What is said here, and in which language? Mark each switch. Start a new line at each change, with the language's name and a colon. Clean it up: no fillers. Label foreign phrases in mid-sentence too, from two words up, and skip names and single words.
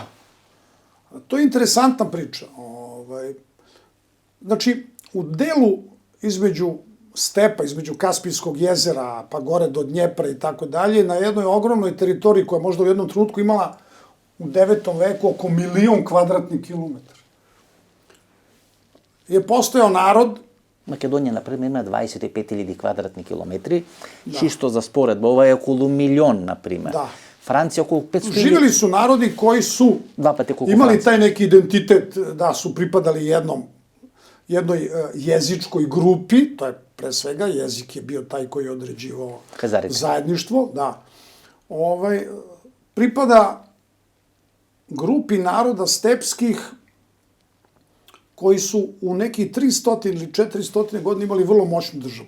Serbian: To je interesantna priča. Znači, u delu između stepa, između Kaspijskog jezera, pa gore do Dnjepra i tako dalje, na jednoj ogromnoj teritoriji koja možda u jednom trenutku imala u 9. veku oko 1.000.000 kvadratnih kilometara, je postojao narod.
Macedonian: Македонија, например, има 25.000 квадратни километри, чисто за споредба, ова е околу 1.000.000, например. Да. Франција околу 500.000.
Serbian: Živjeli su narodi koji su imali taj neki identitet, da su pripadali jednoj jezičkoj grupi, to je pre svega, jezik je bio taj koji je određivao zajedništvo, da. Pripada grupi naroda stepskih koji su u neki 300 ili 400 godina imali vrlo moćnu državu.